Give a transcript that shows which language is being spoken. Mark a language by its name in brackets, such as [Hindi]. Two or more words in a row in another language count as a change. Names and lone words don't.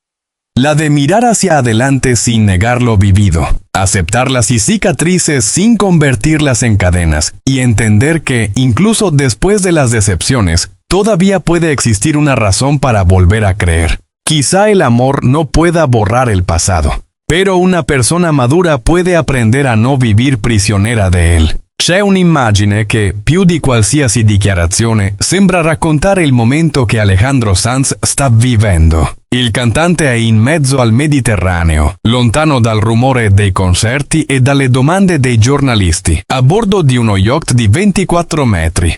[Spanish] La de mirar hacia adelante sin negar lo vivido, aceptar las cicatrices sin convertirlas en cadenas, y entender que, incluso después de las decepciones, todavía puede existir una razón para volver a creer. Quizá el amor no pueda borrar el pasado, pero una persona madura puede aprender a no vivir prisionera de él. [Italian] C'è un'immagine che, più di qualsiasi dichiarazione, sembra raccontare il momento che Alejandro Sanz sta vivendo. Il cantante è in mezzo al Mediterraneo, lontano dal rumore dei concerti e dalle domande dei giornalisti, a bordo di uno yacht di 24 metri.